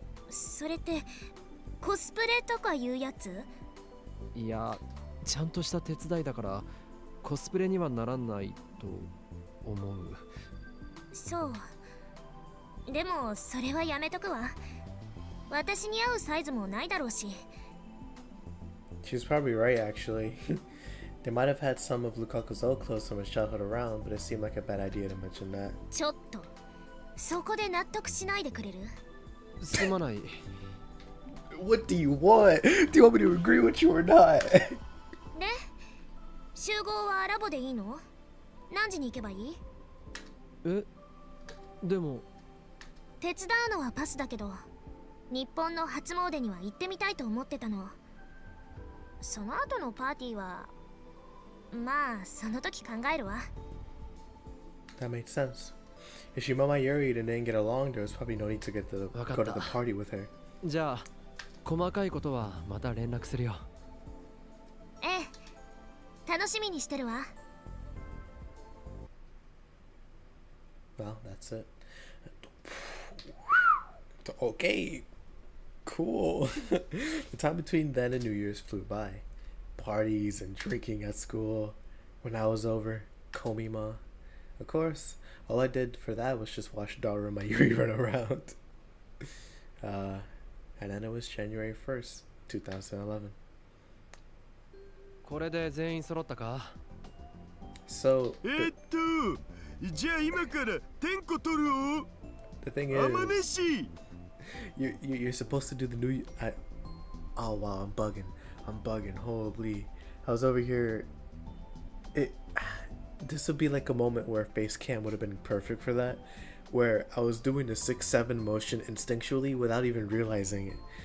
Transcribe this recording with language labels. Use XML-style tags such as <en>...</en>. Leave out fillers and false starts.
<ja>それってコスプレとかいうやつ？いや、ちゃんとした手伝いだからコスプレにはならないと思う。そう。でもそれはやめとくわ。私に合うサイズもないだろうし。</ja> <en>She's probably right, actually. They might have had some of Lukaku's old clothes from his childhood around, but it seemed like a bad idea to mention that.</en> <ja>ちょっとそこで納得しないでくれる？すまない。</ja> <en>What do you want? Do you want me to agree with you or not?</en> <ja>で、集合はラボでいいの？何時に行けばいい？え、でも手伝うのはパスだけど、日本の初詣には行ってみたいと思ってたの。その後のパーティーはまあその時考えるわ。</ja> <en>That made sense. If she met Mayuri and didn't get along, there was probably no need to go to the party with her.</en> <ja>じゃあ細かいことはまた連絡するよ。ええ、楽しみにしてるわ。</ja> <en>Well, that's it. Okay, cool. The time between then and New Year's flew by. Parties and drinking at school. When I was over, Komima. Of course, all I did for that was just watch Daru and Mayuri run around. And then it was January 1st, 2011.</en> <ja>これで全員揃ったか？</ja> <en>So,</en> <ja>じゃあ今から点呼取るよ。</ja> <en>the thing</en> <ja>天</ja> <en>is,</en> <ja>飯。</ja> <en>you're supposed to do the New oh wow, I'm bugging. Holy, I was over here. This would be like a moment where face cam would have been perfect for that, where I was doing the 6-7 motion instinctually without even realizing it.</en>